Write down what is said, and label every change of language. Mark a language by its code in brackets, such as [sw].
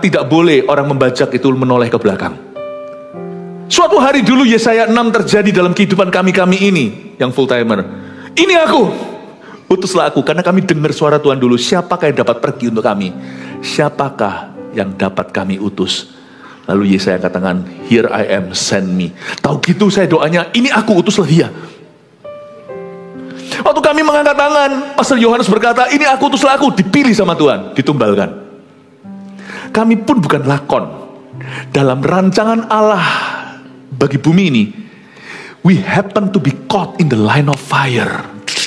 [id] Tidak boleh orang membajak itu menoleh ke belakang. Suatu hari dulu Yesaya 6 terjadi dalam kehidupan kami ini, yang full timer. Ini aku, utuslah aku, karena kami dengar suara Tuhan dulu. Siapakah yang dapat pergi untuk kami? Siapakah yang dapat kami utus? Lalu Yesaya katakan, [en] here I am, send me. [id] Tahu gitu saya doanya, ini aku, utuslah dia. Waktu kami mengangkat tangan, Pastor Yohanes berkata, ini aku, utuslah aku. Dipilih sama Tuhan, ditumbalkan. Kami pun bukan lakon. Dalam rancangan Allah bagi bumi ini, [en] we happen to be caught in the line of fire.